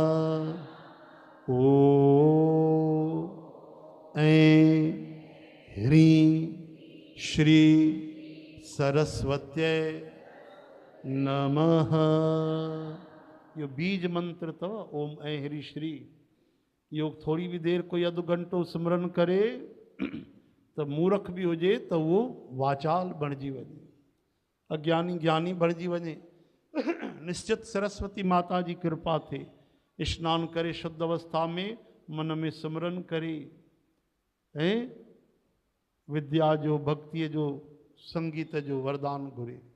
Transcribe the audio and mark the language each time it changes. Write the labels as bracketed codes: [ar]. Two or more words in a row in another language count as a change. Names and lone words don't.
[sa] ओम ऐं ह्रीं श्री सरस्वत्यै नमः। [sd] यो बीज मंत्र अथव [sa] ओम ऐं ह्रीं श्री। [sd] यो थोड़ी भी देर कोई अधु घंटो सिमरन करे तो मूर्ख भी हुजे तो वो वाचाल बणिजी वञे, अज्ञानी ज्ञानी बणिजी वञे। निश्चित सरस्वती माता जी कृपा थे। स्नान करे शुद्ध अवस्था में मन में सिमरन करे ऐं विद्या जो, भक्ति जो, संगीत जो वरदान घुरे।